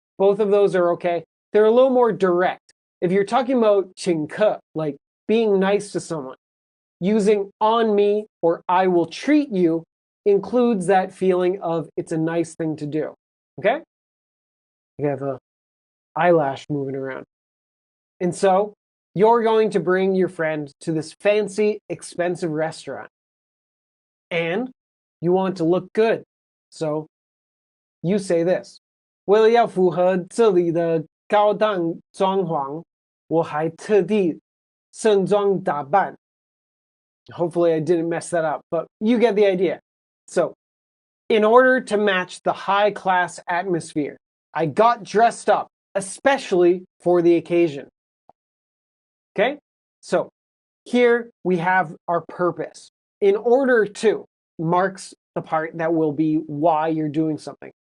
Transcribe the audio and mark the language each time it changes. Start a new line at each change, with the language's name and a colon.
English: Both of those are okay. They're a little more direct. If you're talking about 请客, like being nice to someone, using on me or I will treat you includes that feeling of it's a nice thing to do. Okay? You have an eyelash moving around. And so you're going to bring your friend to this fancy, expensive restaurant. And you want to look good. So you say this.
Chinese: 为了要符合这里的高档装潢，我还特地盛装打扮.
English: Hopefully I didn't mess that up, but you get the idea. So, in order to match the high-class atmosphere, I got dressed up, especially for the occasion. Okay? So, here we have our purpose. In order to marks the part that will be why you're doing something.